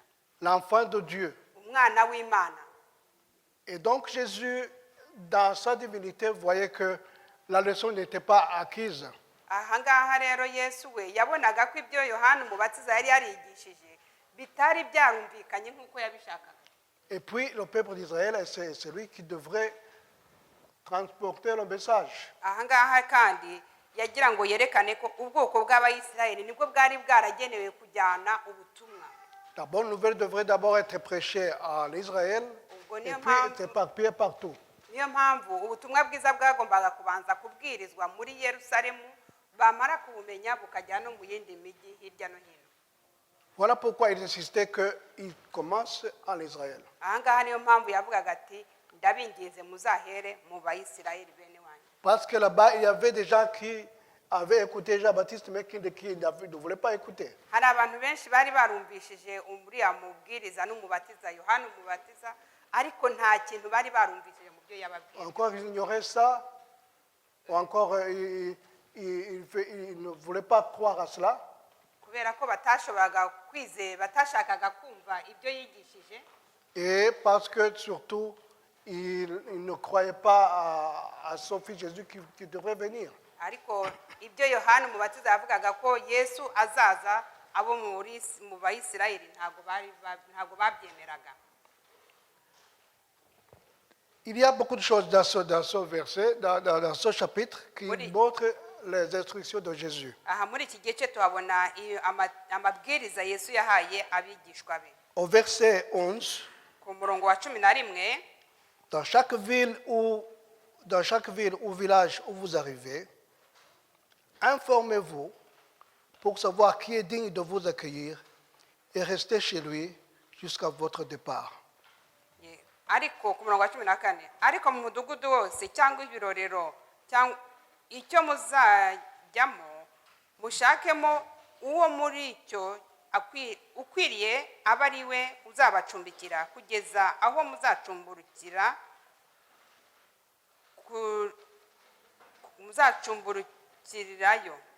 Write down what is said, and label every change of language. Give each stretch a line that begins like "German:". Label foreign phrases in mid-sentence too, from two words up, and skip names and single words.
French: L'enfant de Dieu.
Kinyarwanda: Umwana w'Imana.
French: Et donc Jésus, dans sa divinité, voyait que la leçon n'était pas acquise.
Kinyarwanda: Aha ngaha rero Yesu we yabonaga ko ibyo Yohana umubatiza yari yarigishije bitari byarumvikanye nk'uko yabishakaga.
French: Et puis le peuple d'Israël, c'est celui qui devrait transporter le message.
Kinyarwanda: Aha ngaha kandi yagira ngo yerekane ko ubwoko bw'Abayisirayeli nibwo bwari bwaragenewe kujyana ubutumwa.
French: La bonne nouvelle devrait d'abord être prêchée à l'Israël et puis être éparpillée partout.
Kinyarwanda: Niyo mpamvu ubutumwa bwiza bwagombaga kubanza kubwirizwa muri Yerusalemu, bamara kubumenya bukajya no mu yindi mijyi hirya no hino.
French: Voilà pourquoi il insistait qu'il commence en Israël.
Kinyarwanda: Aha ngaha niyo mpamvu yavugaga ati ndabinginze muzahere mu Bayisirayeli bene wanyu.
French: Parce que là-bas, il y avait des gens qui avaient écouté Jean-Baptiste, mais qui ne voulaient pas écouter.
Kinyarwanda: hari abantu benshi bari barumvishije uriya mubwiriza n'umubatiza yohana umubatiza ariko nta kintu bari barumvishije mu byo yababwiye.
French: Encore ils ignoraient ça, ou encore ils ne voulaient pas croire à cela.
Kinyarwanda: kubera ko batashoboraga kwizera batashakaga kumva ibyo yigishije.
French: Et parce que surtout, ils ne croyaient pas à son fils Jésus qui devrait venir.
Kinyarwanda: ariko ibyo yohana umubatiza yavugaga ko yesu azaza abo mu bayisirayeli ntabwo babyemeraga.
French: Il y a beaucoup de choses dans ce verset, dans ce chapitre, qui Oui. montrent les instructions de Jésus.
Kinyarwanda: aha muri iki gice tuhabona amabwiriza yesu yahaye abigishwa be.
French: Au verset 11,
Kinyarwanda: ku murongo wa 11,
French: dans chaque ville ou village où vous arrivez, informez-vous pour savoir qui est digne de vous accueillir et restez chez lui jusqu'à votre départ.
Kinyarwanda: ariko ku murongo wa 14, ariko mu mudugudu wose cyangwa ibirorero cyangwa icyo muzajyamo mushakemo uwo muri icyo ukwiriye aba ari we uzabacumbikira kugeza aho muzacumburukirirayo.